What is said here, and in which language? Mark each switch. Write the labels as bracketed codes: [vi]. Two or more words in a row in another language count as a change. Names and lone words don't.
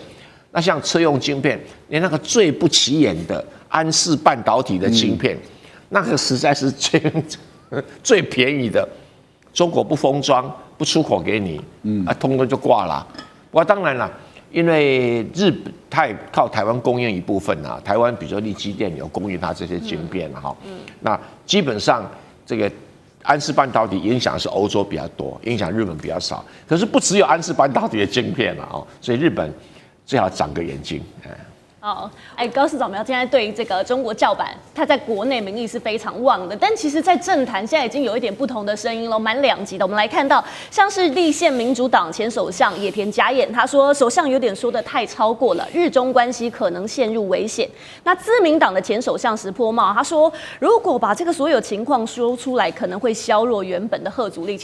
[zh] 那像車用晶片，連那個最不起眼的安氏半導體的晶片，那個實在是最便宜的，中國不封裝不出口給你，通通就掛了。不過當然了。因為日本它也靠台灣供應一部分啊，台灣比如說力積電有供應它這些晶片哈，那基本上這個安氏半導體影響是歐洲比較多，影響日本比較少。可是不只有安氏半導體的晶片了哦，所以日本最好長個眼睛。好，高市早苗现在对于这个中国叫板，他在国内民意是非常旺的，但其實在政壇現在已經有一點不同的聲音了，蠻兩極的。我們來看到，像是立憲民主黨前首相野田佳彥，他說首相有點說得太超過了，日中關係可能陷入危險。那自民黨的前首相石破茂，他說如果把這個所有情況說出來，可能會削弱原本的嚇阻力。